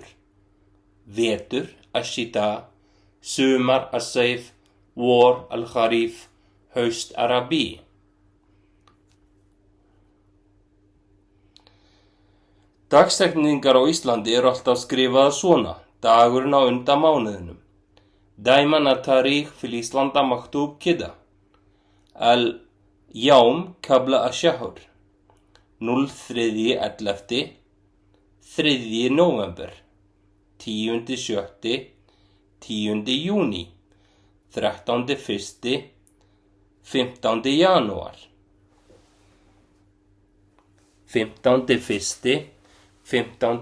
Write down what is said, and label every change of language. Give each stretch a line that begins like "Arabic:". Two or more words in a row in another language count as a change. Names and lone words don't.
Icelandic: Vetur, ash-shita, sumar, as-seif, vor, al-kharif, haust, ar-rabi. Dagsetningar á Íslandi eru alltaf skrifaðar svona, dagurinn á undan mánuðinum.
Arabic: دايماً التاريخ في آيسلندا مكتوب كده. اليوم قبل الشهر.
Icelandic: 03.11. 3. nóvember. 10.7. 10. júní. 13.1. 15. janúar. 15.1. 15.